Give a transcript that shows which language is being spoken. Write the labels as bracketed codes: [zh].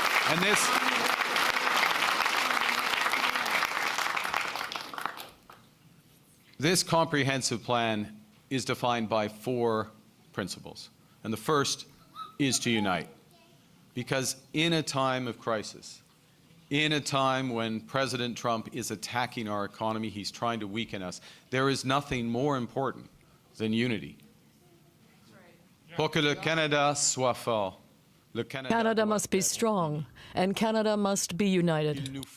[en] And this comprehensive plan is defined by 4 principles. And the first is to unite. Because in a time of crisis, in a time when President Trump is attacking our economy, he's trying to weaken us, there is nothing more important than unity. [fr] Pour que le Canada soit fort, [en] Canada must be strong, and Canada must be united.